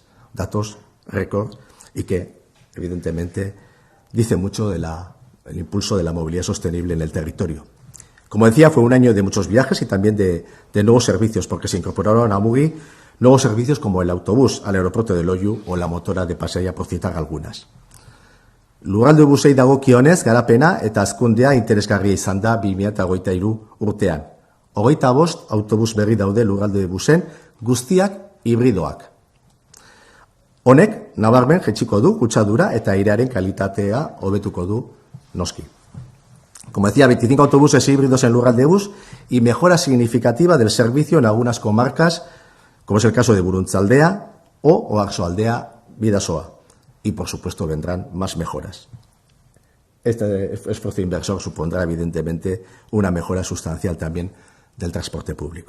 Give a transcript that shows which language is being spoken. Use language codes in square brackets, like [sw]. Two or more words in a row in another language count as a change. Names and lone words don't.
[es] Datos récord y que, evidentemente, dice mucho del impulso de la movilidad sostenible en el territorio. Como decía, fue un año de muchos viajes y también de nuevos servicios, porque se incorporaron a MUGI nuevos servicios como el autobús al aeropuerto de Loiu o la motora de Pasaia, por citar algunas. [eu] Lurralde busei dagokionez garapena eta hazkundea interesgarria izan da 2023 urtean. 25 autobus berri daude lurralde busen, guztiak hibridoak. Honek nabarmen jaitsiko du kutsadura eta airearen kalitatea hobetuko du noski. [es] Como decía, 25 autobuses híbridos en Lurralde Bus y mejora significativa del servicio en algunas comarcas, como es el caso de Buruntzaldea o Oarsoaldea Bidasoa. Y, por supuesto, vendrán más mejoras. Este esfuerzo inversor supondrá, evidentemente, una mejora sustancial también del transporte público.